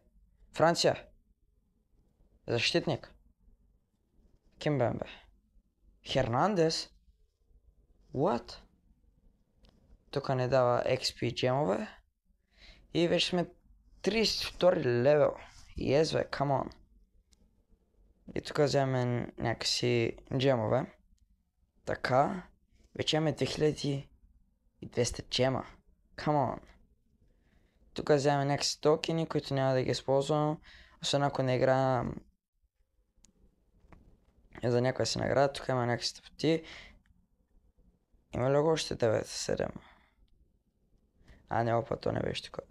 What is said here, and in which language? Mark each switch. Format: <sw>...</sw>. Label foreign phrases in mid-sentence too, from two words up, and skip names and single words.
<bg>Франция. Защитник. Кимбембе. Хернандес. What? Тук не дава XP джемове. И вече сме 32 левел.</bg> <en>Yes, бе, come on.</en> <bg>И тук вземем някакси джемове. Така. Вече имаме 2200 джема.</bg> <en>Come on.</en> <bg>Тук вземем някакси токени, които няма да ги използвам. Освен ако не играем за някоя си награда. Тук има някакви стъпти. Има ли го още 9-7? Не, опа, то не беше такова.</bg>